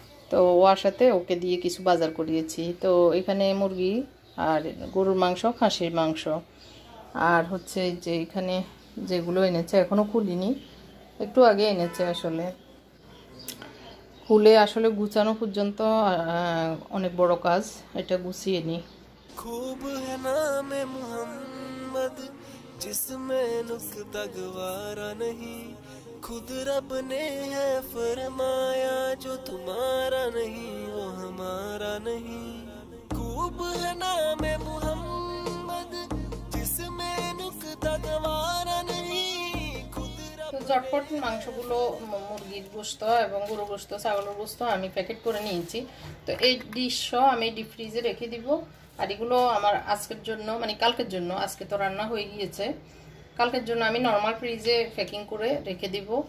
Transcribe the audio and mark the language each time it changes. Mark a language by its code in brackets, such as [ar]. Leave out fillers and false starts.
[bn] তো ও আসাতে ওকে দিয়ে কিছু বাজার করিয়েছি। তো এখানে মুরগি আর গরুর মাংস, খাসির মাংস, আর হচ্ছে যে এখানে যেগুলো এনেছে এখনও খুলিনি, একটু আগে এনেছে। আসলে খুলে আসলে গুছানো পর্যন্ত অনেক বড় কাজ, এটা গুছিয়ে নিই। [hi] खूब है नाम मोहम्मद जिसमें नुक्ता गवारा नहीं, खुद रब ने है फरमाया जो तुम्हारा नहीं वो हमारा नहीं। खूब है नाम मोहम्मद जिसमें नुक्ता गवारा नहीं। [bn] তো ঝটপট মাংসগুলো, মুরগির গোশত এবং গরুর গোশত, ছাগলের গোশত আমি প্যাকেট করে নিয়েছি। তো এই ডিশও আমি ডিপ ফ্রিজে রেখে দিব। আর এগুলো আমার আজকের জন্য, মানে কালকের জন্য, আজকে তো রান্না হয়ে গিয়েছে, কালকের জন্য আমি নর্মাল ফ্রিজে প্যাকিং করে রেখে দিব।